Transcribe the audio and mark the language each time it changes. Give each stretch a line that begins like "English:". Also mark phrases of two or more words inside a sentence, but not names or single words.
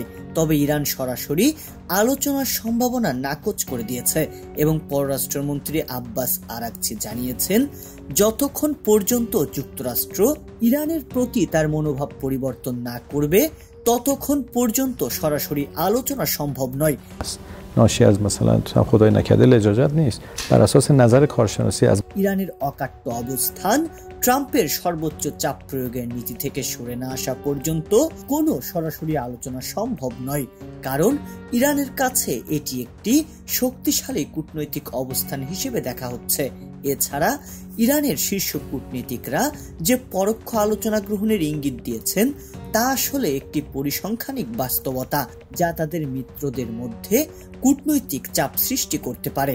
Bangla: তবে ইরান সরাসরি আলোচনার সম্ভাবনা নাকচ করে দিয়েছে এবং পররাষ্ট্রমন্ত্রী আব্বাস আরাকচি জানিয়েছেন, যতক্ষণ পর্যন্ত যুক্তরাষ্ট্র ইরানের প্রতি তার মনোভাব পরিবর্তন না করবে ততক্ষণ পর্যন্ত সরাসরি আলোচনা সম্ভব নয়।
Persian: ناشی از مثلا خدای نکرده لجاجت نیست بر اساس نظر کارشناسی از
Bangla: ইরানের অকাট্য অবস্থান ট্রাম্পের সর্বোচ্চ চাপ প্রয়োগের নীতি থেকে সরে না আসা পর্যন্ত কোনো সরাসরি আলোচনা সম্ভব নয়, কারণ ইরানের কাছে এটি একটি শক্তিশালী কূটনৈতিক অবস্থান হিসেবে দেখা হচ্ছে। এছাড়া ইরানের শীর্ষ কূটনীতিকরা যে পরোক্ষ আলোচনা গ্রহণের ইঙ্গিত দিয়েছেন তা আসলে একটি পরিসংখ্যানিক বাস্তবতা, যা তাদের মিত্রদের মধ্যে কূটনৈতিক চাপ সৃষ্টি করতে পারে।